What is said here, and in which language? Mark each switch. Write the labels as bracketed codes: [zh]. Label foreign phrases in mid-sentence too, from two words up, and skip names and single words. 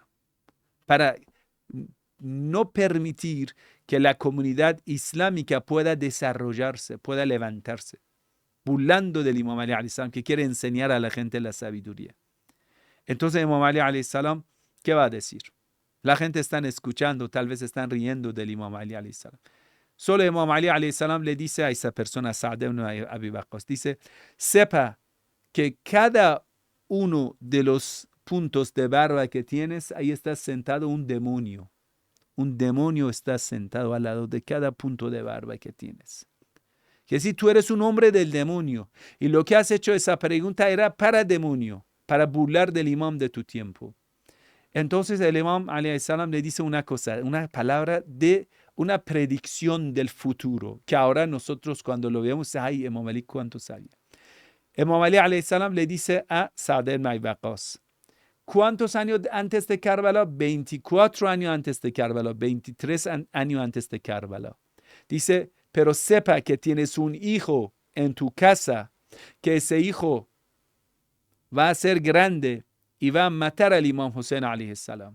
[es] Para no permitir que la comunidad islámica pueda desarrollarse, pueda levantarse, burlando del Imam Ali [ar] عليه السلام, [es] que quiere enseñar a la gente la sabiduría. Entonces Imam Ali [ar] عليه السلام, [es] ¿qué va a decir? La gente está escuchando, tal vez están riendo del Imam Ali [ar] عليه السلام. [es] Solo Imam Ali [ar] عليه السلام [es] le dice a esa persona, Sa'd ibn Abi Waqqas, dice: sepa que cada uno de los puntos de barba que tienes, ahí está sentado un demonio. Un demonio está sentado al lado de cada punto de barba que tienes. Que si tú eres un hombre del demonio, y lo que has hecho esa pregunta era para demonio, para burlar del imam de tu tiempo. Entonces el imam [ar] عليه السلام [es] le dice una cosa, una palabra de una predicción del futuro, que ahora nosotros cuando lo vemos, ay, Imam Ali, ¿cuánto sabía? Imam Ali [ar] عليه السلام [es] le dice a Sa'd ibn Abi Waqqas: ¿cuántos años antes de Karbala? 24 años antes de Karbala, 23 años antes de Karbala. Dice: pero sepa que tienes un hijo en tu casa, que ese hijo va a ser grande y va a matar al Imam Hussein [ar] عليه السلام.